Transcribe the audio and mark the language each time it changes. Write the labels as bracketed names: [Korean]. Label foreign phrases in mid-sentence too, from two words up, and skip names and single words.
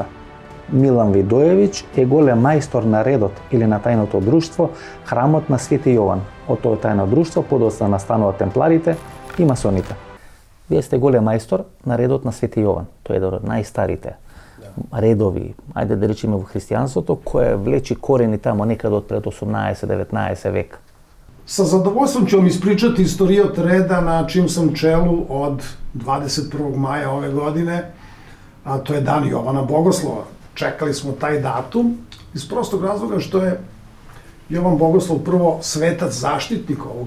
[Macedonian] Милан Видојевиќ е голем мајстор на редот или на тајното друштво Храмот на Свети Јован. Од тоа тајно друштво подоцна настануваат темпларите и масоните. Вие сте голем мајстор на редот на Свети Јован. Тој е еден од најстарите редови, ајде да речеме во христијанството, кој влечи корени тамо некаде од пред 18-19 век. [Serbian] Sa zadovoljstvom ću vam ispričati istoriju od reda na čim sam čelu od 21. maja ove godine, a to je dan Jovana Bogoslova. Čekali smo taj datum iz prostog razloga što je Jovan Bogoslov prvo svetac zaštitnik ovog